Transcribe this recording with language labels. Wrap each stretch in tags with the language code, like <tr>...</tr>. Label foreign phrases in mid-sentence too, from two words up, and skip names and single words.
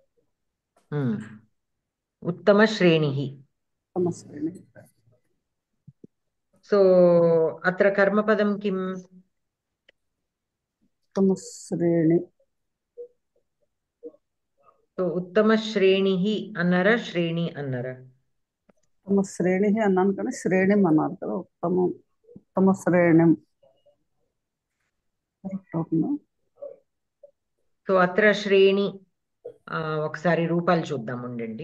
<sa>उत्तमश्रेणिः. उत्तमश्रेणिः. So अत्र कर्मपदं किम्? उत्तमश्रेणी.</sa> <te>So उत्तमश्रेणिः అన్నారా శ్రేణి అన్నారా? उत्तमश्रेणिः అన్నాను కానీ శ్రేణిం అన్నారు కదా.</te> <sa>उत्तमश्रेणिं.</sa> <te>సో</te> <sa>అత్ర శ్రేణి</sa> <te>ఒకసారి రూపాలు చూద్దాం ఉండండి.</te>